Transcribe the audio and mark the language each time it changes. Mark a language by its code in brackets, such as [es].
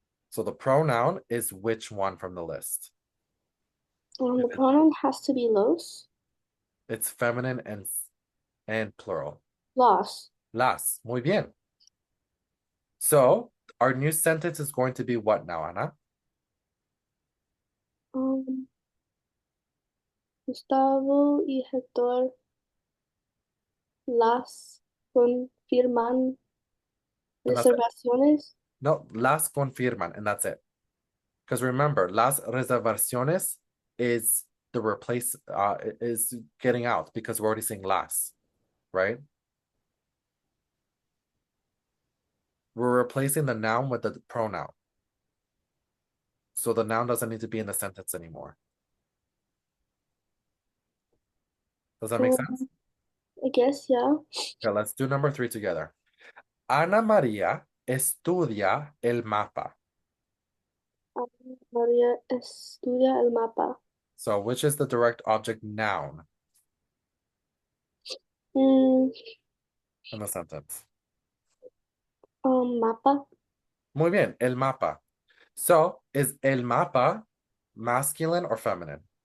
[en] So the pronoun is which one from the list? The pronoun has to be los. It's feminine and plural. [es] Las. Las. Muy bien. [en] So our new sentence is going to be what now, Ana? [es] Gustavo y Héctor las confirman reservaciones. [en] No, las confirman, and that's it. Because remember, las reservaciones is the replace, is getting out because we're already saying las, right? We're replacing the noun with the pronoun. So the noun doesn't need to be in the sentence anymore. Does that make sense? I guess, yeah. Okay, let's do number 3 together. [es] Ana María estudia el mapa. María estudia el mapa. [en] So which is the direct object noun Mm, in the sentence? [es] Mapa. [en] Muy bien, el mapa. So is el mapa masculine or feminine?